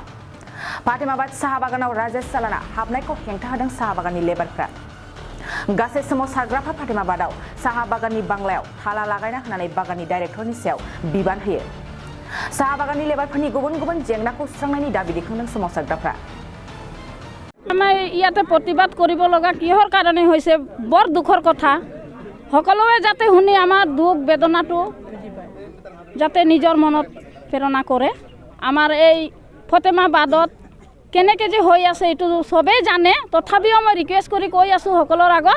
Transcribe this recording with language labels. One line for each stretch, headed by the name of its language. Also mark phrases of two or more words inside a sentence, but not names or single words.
Bodo: फातेमाबाद साहा बागानाव राजेश जालाना हाबनायखौ हेंथा होदों साहा बागाननि लेबारफ्रा। गासै सोमावसारग्राफ्रा फातेमाबादाव साहा बागाननि बांलायाव थाला लागायना होनानै बागाननि डाइरेक्टरनि सायाव बिबान होयो। साहा बागाननि लेबारफोरनि गुबुन गुबुन जेंनाखौ सुस्रांनायनि दाबी दिखांदों सोमावसारग्राफ्रा।
Assamese: আমাৰ ইয়াতে প্ৰতিবাদ কৰিব লগা কিহৰ কাৰণে হৈছে বৰ দুখৰ কথা। সকলোৱে যাতে শুনি আমাৰ দুখ বেদনাটো যাতে নিজৰ মনত প্ৰেৰণা কৰে। আমাৰ এই ফাতেমাবাদত কেনেকৈ যে হৈ আছে এইটো সবেই জানে, তথাপিও মই ৰিকুৱেষ্ট কৰি কৈ আছোঁ সকলৰ আগত।